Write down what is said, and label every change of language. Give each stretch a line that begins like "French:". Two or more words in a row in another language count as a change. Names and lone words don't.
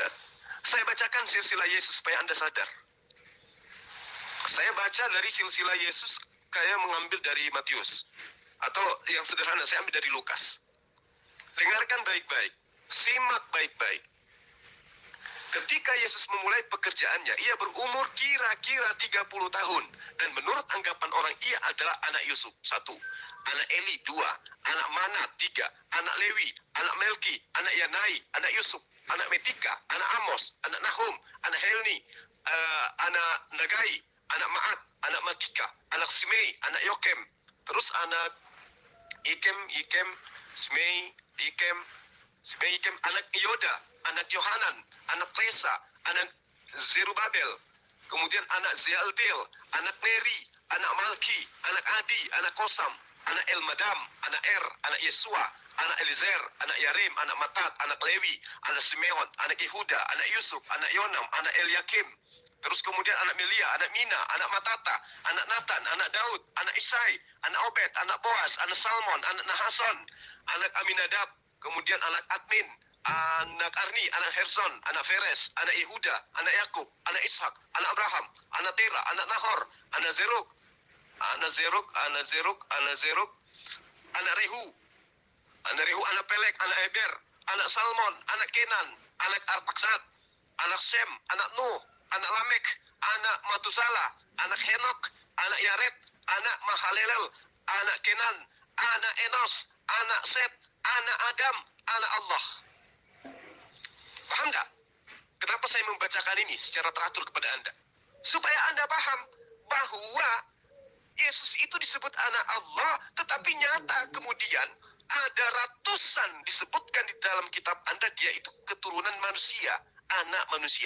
Indonesian: Saya bacakan silsilah Yesus supaya Anda sadar. Saya baca dari silsilah Yesus, kayak mengambil dari Matius. Atau yang sederhana, saya ambil dari Lukas. Dengarkan baik-baik, simak baik-baik. Ketika Yesus memulai pekerjaannya, ia berumur kira-kira 30 tahun. Dan menurut anggapan orang, ia adalah anak Yusuf, 1. Anak Eli, 2. Anak Manat, 3. Anak Lewi, anak Melki, anak Yanai, anak Yusuf, anak Metika, anak Amos, anak Nahum, anak Helni, anak Nagai, anak Ma'at, anak Magika, anak Simei, anak Yokem. Terus anak Ikem, Simei, Ikem, anak Yoda, anak Yohanan, anak Resa, anak Zerubabel, kemudian anak Zealtiel, anak Neri, anak Malki, anak Adi, anak Kosam, anak Elmadam, anak anak Yesua, anak Elizer, anak Yarim, anak Matat, anak Lewi, anak Simeon, anak Yehuda, anak Yusuf, anak Yonam, anak Eliakim. Terus kemudian anak Melia, anak Mina, anak Matata, anak Nathan, anak Daud, anak Isai, anak Obed, anak Boas, anak Salmon, anak Nahason, anak Aminadab, kemudian anak Admin, anak Arni, anak Herzon, anak Feres, anak Yehuda, anak Yakub, anak Ishak, anak Abraham, anak Tera, anak Nahor, anak Zeruk, anak Zeruk, anak Zeruk, anak Zeruk, anak Rehu, anak Pelek, anak Eber, anak Salmon, anak Kenan, anak Arpaksad, anak Sem, anak Nuh, anak Lamek, anak Matusala, anak Henok, anak Yared, anak Mahalalel, anak Kenan, anak Enos, anak Set, anak Adam, anak Allah. Paham nggak? Kenapa saya membacakan ini secara teratur kepada Anda? Supaya Anda paham bahwa Yesus itu disebut anak Allah, tetapi nyata kemudian ada ratusan disebutkan di dalam kitab Anda, dia itu keturunan manusia, anak manusia.